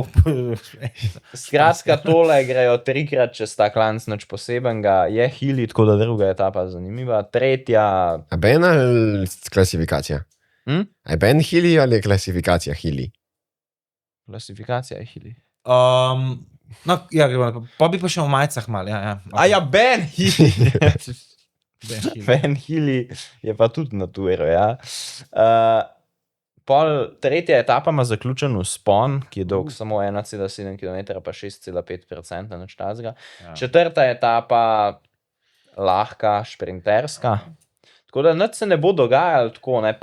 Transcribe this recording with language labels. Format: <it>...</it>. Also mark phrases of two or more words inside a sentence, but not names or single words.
<sl>Skratka, tole grejo 3-krat čez ta klanc, nič posebenega. Je Hili, tako da druga etapa zanimiva. Tretja... A Ben ali klasifikacija? A je Ben Hili ali je klasifikacija Hili? Klasifikacija je Hili. Pa bi pa še v majicah mal. A ja, Ben Hili. Ben Hili je pa tudi na tujero, ja. Tretja etapa ima zaključen vzpon, ki je dolg samo 1,7 km, pa 6,5% nič tazga. Četrta etapa lahka, šprinterska. Tako da nič se ne bo dogajalo tako, ne.</sl>